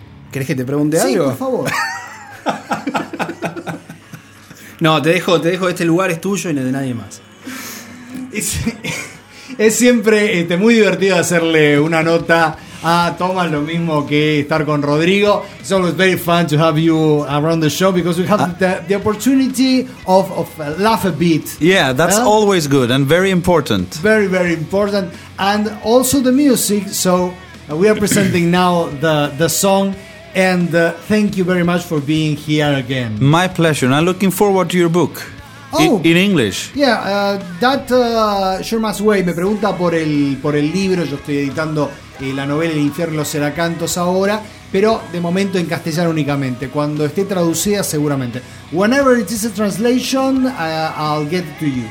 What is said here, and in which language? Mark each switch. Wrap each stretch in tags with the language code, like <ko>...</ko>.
<es>¿Querés que te pregunte sí, algo? Sí, por favor. No, te dejo este lugar, es tuyo y no de nadie más. Es siempre muy divertido hacerle una nota a Thomas, lo mismo que estar con Rodrigo.</es> <en>It's always very fun to have you around the show because we have the opportunity of laugh a bit. Yeah, that's always good and very important. Very, very important. And also the music. So we are presenting now the song. And thank you very much for being here again. My pleasure. And I'm looking forward to your book. In English.</en> <es>Yeah, Shermas Way me pregunta por el libro. Yo estoy editando la novela El Infierno Será Cantos ahora, pero de momento en castellano únicamente. Cuando esté traducida, seguramente.</es> <en>Whenever it is a translation, I'll get it to you.</en>